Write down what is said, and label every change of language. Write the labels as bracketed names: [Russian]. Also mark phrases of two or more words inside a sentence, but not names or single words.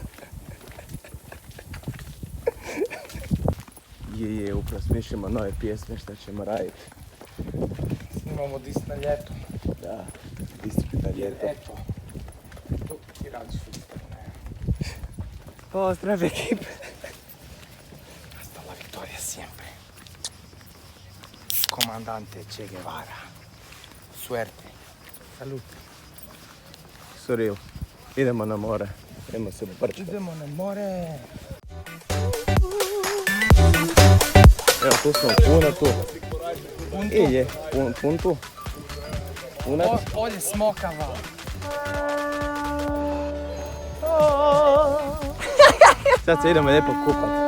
[Croatian] Upravo smišljamo nove pjesme što ćemo raditi. Snimamo dis na ljeto. Da, distrikt na ljeto. Eto. Tu ti radiš freestyle. Pozdrav ekipa. [Spanish] Hasta la victoria siempre. Comandante Che Guevara. Suerte. Salud. Surreal. [Croatian] Idemo na more. Idemo se brčati. Idemo na more. Evo tu smo u Punatu. I je, Puntu. Punat. Polje smokava. Sad se idemo lijepo kupat.